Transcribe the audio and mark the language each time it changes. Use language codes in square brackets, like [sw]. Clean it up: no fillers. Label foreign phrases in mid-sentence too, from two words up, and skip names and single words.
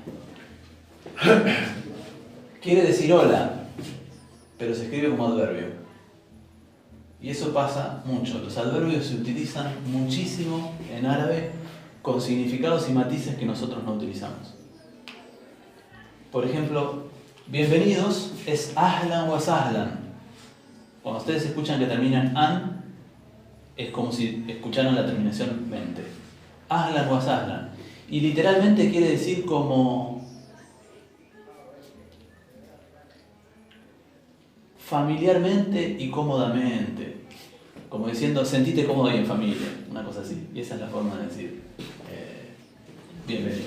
[es] Quiere decir hola, pero se escribe como adverbio. Y eso pasa mucho. Los adverbios se utilizan muchísimo en árabe con significados y matices que nosotros no utilizamos. Por ejemplo, bienvenidos es [ar] أهلا وسهلا. [es] Cuando ustedes escuchan que terminan an, es como si escucharan la terminación mente. [ar] أهلا وسهلا. [es] Y literalmente quiere decir como familiarmente y cómodamente. Como diciendo, sentite cómodo y en familia. Una cosa así. Y esa es la forma de decir bienvenido.